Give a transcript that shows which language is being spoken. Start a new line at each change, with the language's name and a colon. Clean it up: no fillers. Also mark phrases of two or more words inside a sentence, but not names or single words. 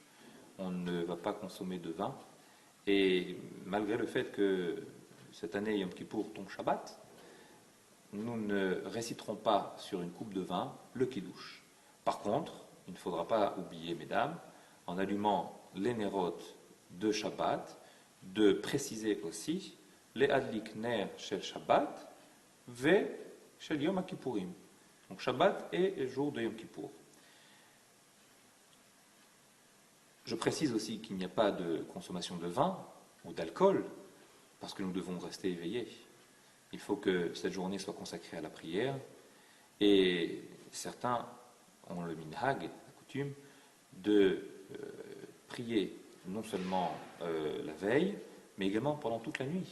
French: On ne va pas consommer de vin. Et malgré le fait que cette année Yom Kippour tombe Shabbat, nous ne réciterons pas sur une coupe de vin le kiddush. Par contre, il ne faudra pas oublier, mesdames, en allumant les nérotes de Shabbat, de préciser aussi les
Hebrew: להדליק נר של שבת ושל יום הכיפורים.
French: Donc Shabbat et jour de Yom Kippour. Je précise aussi qu'il n'y a pas de consommation de vin ou d'alcool, parce que nous devons rester éveillés. Il faut que cette journée soit consacrée à la prière, et certains ont le minhag, la coutume, de prier non seulement la veille, mais également pendant toute la nuit.